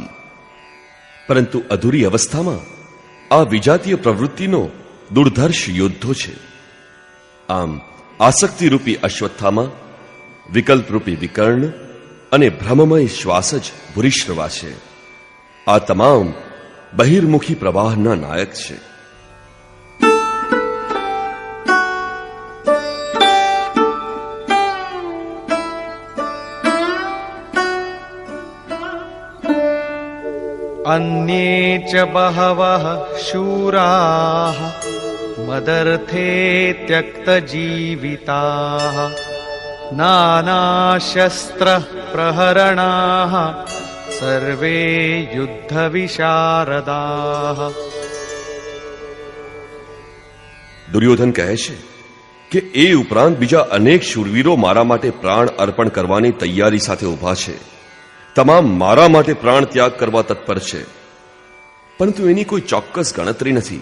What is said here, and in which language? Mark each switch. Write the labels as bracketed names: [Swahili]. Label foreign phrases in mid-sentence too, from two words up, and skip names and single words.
[Gujarati] પરંતુ અધૂરી અવસ્થામાં આ વિજાતીય પ્રવૃત્તિનો દુર્ધર્ષ યુદ્ધો છે. આમ આસક્તિરૂપી અશ્વત્થામાં, વિકલ્પરૂપી વિકર્ણ અને ભ્રમમય શ્વાસ જ ભૂરિશ્રવા છે. આ તમામ બહિર્મુખી પ્રવાહના નાયક છે. [Sanskrit] अन्ये च बहवः शूराः मदर्थे त्यक्तजीविताः नानाशस्त्रप्रहरणाः सर्वे युद्धविशारदाः. [Gujarati] દુર્યોધન કહે છે કે એ ઉપરાંત બીજા અનેક શૂરવીરો મારા માટે પ્રાણ અર્પણ કરવાની તૈયારી સાથે ઊભા છે. તમામ મારા માટે પ્રાણ ત્યાગ કરવા તત્પર છે, પરંતુ એની કોઈ ચોક્કસ ગણતરી નથી.